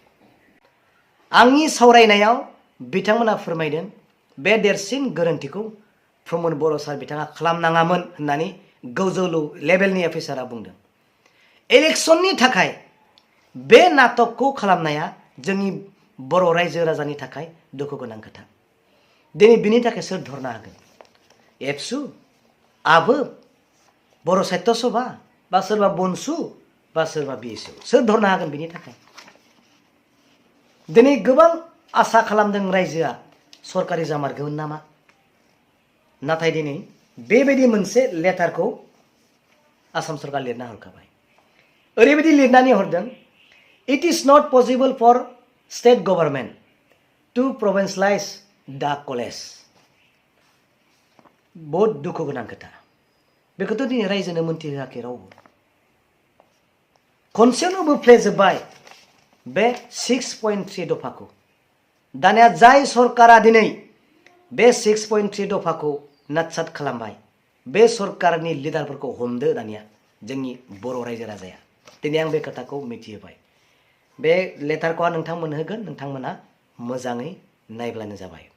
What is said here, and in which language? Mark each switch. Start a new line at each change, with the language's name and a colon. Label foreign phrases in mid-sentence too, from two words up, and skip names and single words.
Bodo: आंनि सावरायनायाव बिथांमोना फोरमायदों बे देरसिन गोरोन्थिखौ प्रमद बर' सार बिथाङा खालामनाङामोन होननानै गोजौ लेभेलनि अफिसारा बुंदों इलेक्शननि थाखाय बे नाटकखौ खालामनाया जोंनि बर' रायजो राजानि थाखाय दुखु गोनां खोथा दिनै बिनि थाखाय सोर धरनो हागोन एबसु आबो बर' साहित्य सभा बा सोरबा बनसु बा सोरबा BSU सोर धरनो हागोन बिनि थाखाय दिनै गोबां आसा खालामदों रायजोआ सरकारि जामारगोन नामा नाथाय दिनै बेबायदि मोनसे लेटारखौ आसाम सरकार लिरना हरखाबाय ओरैबायदि लिरनानै हरदों
English: It is not possible for state government to provincialize the college.
Bodo: बहुत दुखु गोनां खोथा बेखौथ' दिनै रायजोनो मोनथिहोआखै रावबो खनसेयावनो बोफ्लेजोब्बाय बे 6.3 दफाखौ दानिया जाय सरकारा दिनै बे 6.3 दफाखौ नाटसाट खालामबाय बे सरकारनि लिडारफोरखौ हमदो दानिया जोंनि बर' रायजो राजाया दिनै आं बे खोथाखौ मिथिहोबाय बे लेटारखौ नोंथांमोन होगोन नोंथांमोना मोजाङै नायब्लानो जाबाय।